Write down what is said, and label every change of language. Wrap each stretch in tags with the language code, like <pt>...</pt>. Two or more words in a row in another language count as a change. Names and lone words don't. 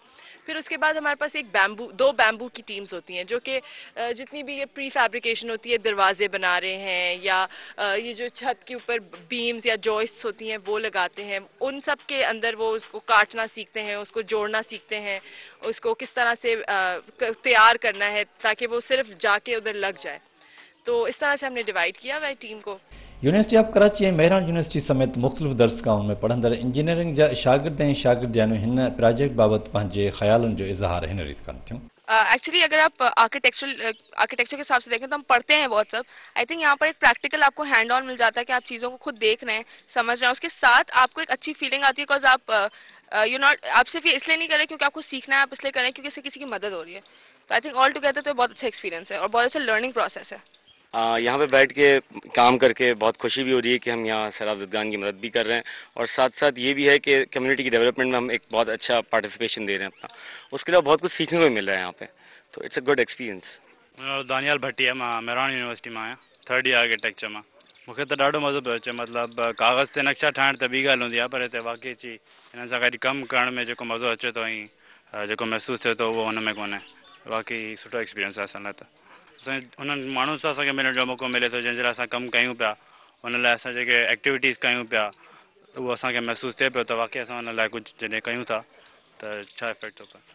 <ur>پھر اس کے بعد ہمارے پاس ایک 2 بیمبو کی ٹیمز ہوتی ہیں جو کہ جتنی بھی یہ</ur> <en>pre fabrication</en> <ur>ہوتی ہے، دروازے بنا رہے ہیں یا یہ جو چھت کے اوپر بیمز یا جوائسٹس ہوتی ہیں وہ لگاتے ہیں، ان سب کے اندر وہ اس کو کاٹنا سیکھتے ہیں، اس کو جوڑنا سیکھتے ہیں، اس کو کس طرح سے تیار کرنا ہے تاکہ وہ صرف جا کے ادھر لگ جائے. تو اس طرح سے ہم نے ڈیوائڈ کیا ہوا ہے ٹیم کو.</ur> <sd>यूनिवर्सिटी ऑफ कराची ऐं मेहरान यूनिवर्सिटी समेत मुख़्तलिफ़ दर्सगाहुनि में पढ़ंदड़ इंजीनियरिंग जा शागिर्द ऐं शागिर्दियाणियूं हिन प्रोजेक्ट बाबति पंहिंजे ख़्यालनि जो इज़हार हिन रीति कनि थियूं।</sd> <ur>ایکچولی اگر آپ آرکیٹیکچر کے حساب سے دیکھیں تو ہم پڑھتے ہیں بہت سب.</ur> <en>I think</en> <ur>یہاں پر ایک پریکٹیکل آپ کو</ur> <en>hands on</en> <ur>مل جاتا ہے کہ آپ چیزوں کو خود دیکھ رہے ہیں، سمجھ رہے ہیں، اس کے ساتھ آپ کو ایک اچھی فیلنگ آتی ہے، بیکاز آپ صرف یہ اس لیے نہیں کر رہے کیونکہ آپ کو سیکھنا ہے، آپ اس لیے کریں کیونکہ اس سے کسی کی مدد ہو رہی ہے. تو</ur> <en>I think all together</en> <ur>تو بہت اچھا ایکسپیرینس ہے اور بہت اچھا</ur> <en>learning process</en> <ur>ہے. یہاں پہ بیٹھ کے کام کر کے بہت خوشی بھی ہو رہی ہے کہ ہم یہاں سیلاب زدگان کی مدد بھی کر رہے ہیں، اور ساتھ ساتھ یہ بھی ہے کہ کمیونٹی کی ڈیولپمنٹ میں ہم ایک بہت اچھا پارٹیسپیشن دے رہے ہیں اپنا. اس کے علاوہ بہت کچھ سیکھنے کو مل رہا ہے یہاں پہ، تو</ur> <en>it's a good experience.</en> <sd>दानियाल भट्टी मां मेहरान यूनिवर्सिटी में आहियां, 3rd ईयर आर्किटेक्चर में। मूंखे त ॾाढो मज़ो पियो अचे, मतिलबु कागज़ ते नक्शा ठाहिण त ॿी ॻाल्हि हूंदी आहे, पर हिते वाक़ई अची हिननि सां गॾु कमु करण में जेको मज़ो अचे थो ऐं जेको महसूसु थिए थो उहो हुन में कोन्हे। वाक़ई सुठो एक्सपीरियंस आहे असां लाइ। त असांजे उन्हनि माण्हुनि सां असांखे मिलण जो मौक़ो मिले थो जंहिंजे लाइ असां कमु कयूं पिया, हुन लाइ असां जेके एक्टिविटीज़ कयूं पिया उहो असांखे महसूसु थिए पियो त वाक़ई असां हुन लाइ कुझु जॾहिं कयूं था त छा इफेक्ट थो पए।</sd>